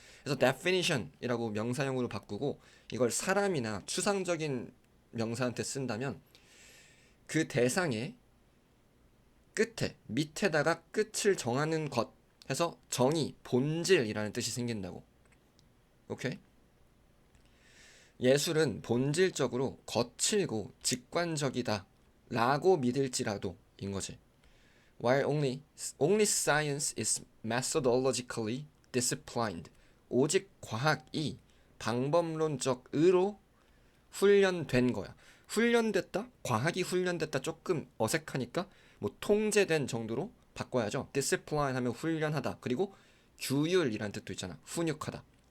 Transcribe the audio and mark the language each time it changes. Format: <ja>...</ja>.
<ko>그래서 definition이라고 명사형으로 바꾸고 이걸 사람이나 추상적인 명사한테 쓴다면 그 대상의 끝에, 밑에다가 끝을 정하는 것 해서 정의, 본질이라는 뜻이 생긴다고. 오케이? 예술은 본질적으로 거칠고 직관적이다 라고 믿을지라도 인 거지.</ko> <en>While only science is methodologically disciplined.</en> <ko>오직 과학이 방법론적으로 훈련된 거야. 훈련됐다? 과학이 훈련됐다 조금 어색하니까 뭐 통제된 정도로 바꿔야죠. discipline 하면 훈련하다. 그리고 규율이라는 뜻도 있잖아. 훈육하다.</ko>